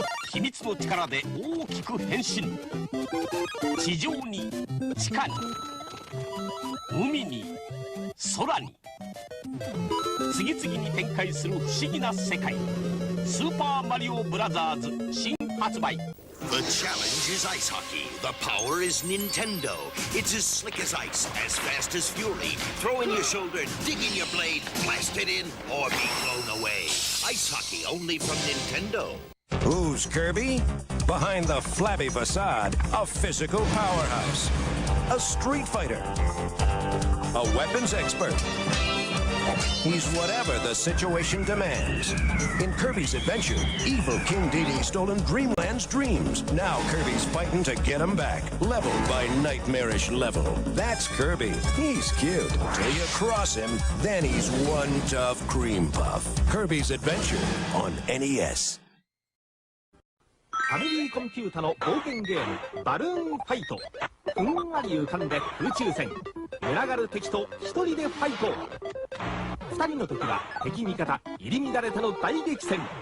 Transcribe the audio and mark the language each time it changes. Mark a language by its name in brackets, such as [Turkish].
[Japanese] 秘密の力で大きく変身。地上に、地下に、海に、空に、次々に展開する不思議な世界。スーパーマリオブラザーズ新発売。 [English] The challenge is ice hockey. The power is Nintendo. It's as slick as ice, as fast as fury. Throw in your shoulder, dig in your blade, blast it in, or be blown away. Ice hockey only from Nintendo. Who's Kirby? Behind the flabby facade, a physical powerhouse. A street fighter. A weapons expert. He's whatever the situation demands. In Kirby's Adventure, evil King Dedede's stolen Dreamland's dreams. Now Kirby's fighting to get him back, level by nightmarish level. That's Kirby. He's cute. Till you cross him, then he's one tough cream puff. Kirby's Adventure on NES. [Japanese] ファミリーコンピュータの冒険ゲームバルーンファイト。ふんわり浮かんで空中戦。群がる敵と一人でファイト。二人の時は敵味方入り乱れての大激戦。